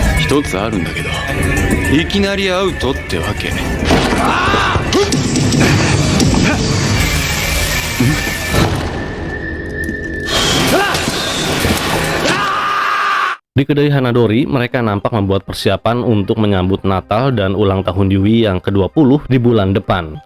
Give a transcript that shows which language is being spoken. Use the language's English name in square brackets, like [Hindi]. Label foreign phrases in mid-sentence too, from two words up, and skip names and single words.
[Japanese] 一つあるんだけど、いきなりアウトってわけ。 [Indonesian] Di kedai Hanadori, mereka nampak membuat persiapan untuk menyambut Natal dan ulang tahun Yui yang ke-20 di bulan depan.